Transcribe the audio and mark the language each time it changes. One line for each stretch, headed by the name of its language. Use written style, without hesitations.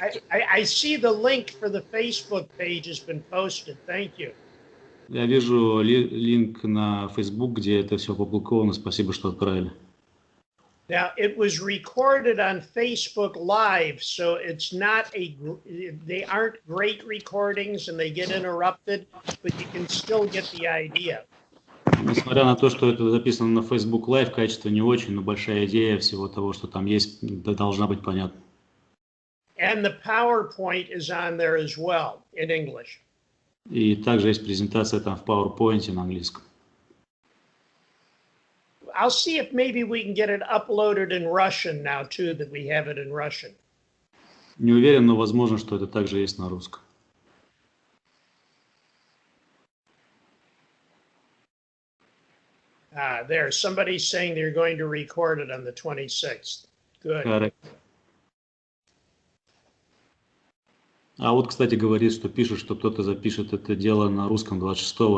English: I see the link for the Facebook page has been posted. Thank you.
Russian: Я вижу линк на Facebook, где это все опубликовано. Спасибо, что отправили.
English: Now, it was recorded on Facebook Live, so it's not they aren't great recordings and they get interrupted, but you can still get the idea.
Russian: Несмотря на то, что это записано на Facebook Live, качество не очень, но большая идея всего того, что там есть, должна быть понятна.
English: And the PowerPoint is on there as well in English.
Russian: И также есть презентация там в PowerPoint на английском.
English: I'll see if maybe we can get it uploaded in Russian now too, that we have it in Russian.
Russian: Не уверен, но возможно, что это также есть на русском.
English: There, somebody's saying they're going to record it on the 26th. Good. Correct.
Russian: А вот, кстати, говорит, что пишет, что кто-то запишет это дело на русском 26-го.